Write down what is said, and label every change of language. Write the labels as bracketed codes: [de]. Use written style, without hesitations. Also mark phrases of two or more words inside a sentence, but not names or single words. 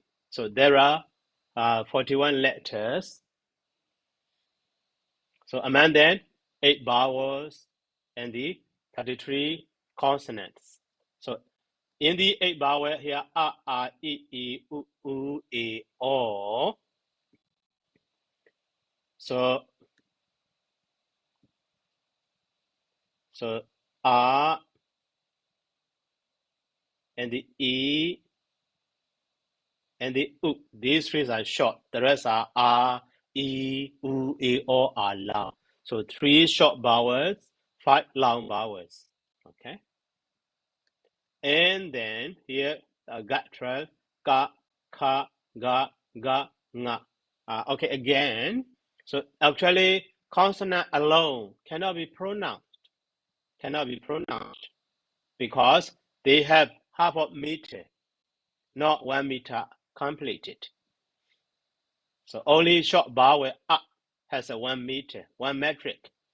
[en] So there are 41 letters. So among them, 8 vowels and the 33 consonants. So in the 8 vowel here, a, I, u, e, o. So a and the e and the u. These three are short. The rest are a, e, u, e, o are long. So 3 short vowels, 5 long vowels. Okay. And then here, guttural, ka, ka, ga, ga, nga. Okay, again. So actually, consonant alone cannot be pronounced. Because they have half a meter, not 1 meter completed. So only short vowel a has a 1 meter, 1 metric.